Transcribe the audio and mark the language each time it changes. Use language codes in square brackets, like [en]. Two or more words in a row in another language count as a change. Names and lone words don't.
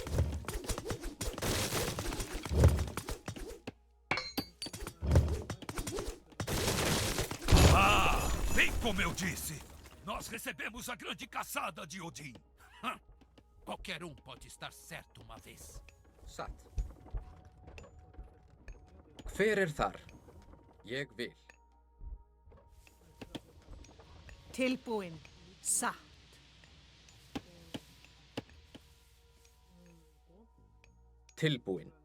[pt] Bem como eu disse, nós recebemos a grande caçada de Odin. Qualquer um pode estar certo uma vez. [is] Satt. Hver þar? Ég vil. Tilbúin. Satt. Tilbúin.